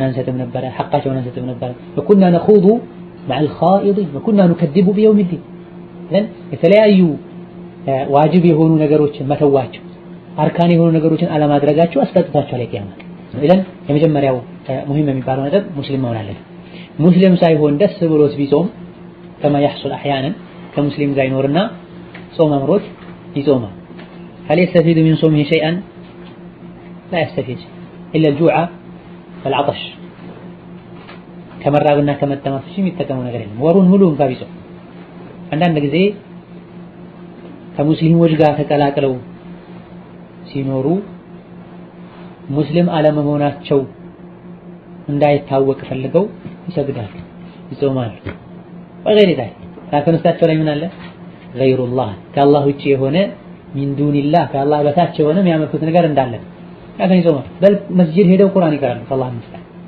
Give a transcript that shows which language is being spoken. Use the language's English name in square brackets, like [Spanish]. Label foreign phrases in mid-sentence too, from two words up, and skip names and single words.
[Amharic] አንሰጥም ነበረ፣ ሐቃቸውን አንሰጥም ነበረ። [Arabic] وكنا نخوض مع الخائضين وكنا نكذب بيوم الدين። [Amharic] የተለያዩ ዋጅብ የሆኑ ነገሮችን መተዋቸው አርካን የሆኑ ነገሮችን አለማድረጋቸው አስቀጥቷቸዋል የቂያማ ቀን። ኢዘን የመጀመሪያው ሙሂም የሚባለው ነጥብ ሙስሊም መሆን አለበት። ሙስሊም ሳይሆን ደስ ብሎት ቢጾም ከማ [Arabic] يحصل احيانا [Amharic] ከሙስሊም ጋር ይኖርና ጾም አምሮት ይጾማል። [Arabic] هل يستفيد من صومه شيئا؟ لا يستفيد الا الجوع والعطش [Amharic] ከመራብና ከመጠማት የሚጠቀመው ነገር የለም። ወሩን ሙሉ እንኳን ቢጾም አንዳንድ ጊዜ ከሙስሊሞች ጋር ተቀላቅለው ሲኖሩ ሙስሊም አለመሆናቸው እንዳይታወቅ ፈልገው ይሰግዳሉ፣ ይጾማሉ። ወገሪ ታይ ታከነስታቸው ላይ ምን አለ ገይሩላህ ከአላህ ውጪ የሆነ [Arabic] من دون الله [Amharic] ከአላህ በታች የሆነ የሚያመልኩት ነገር እንዳለ ያከን ይጾማሉ። በል መስጂድ ሄደው ቁርአን ይቀራሉ። ከአላህ መስጂድ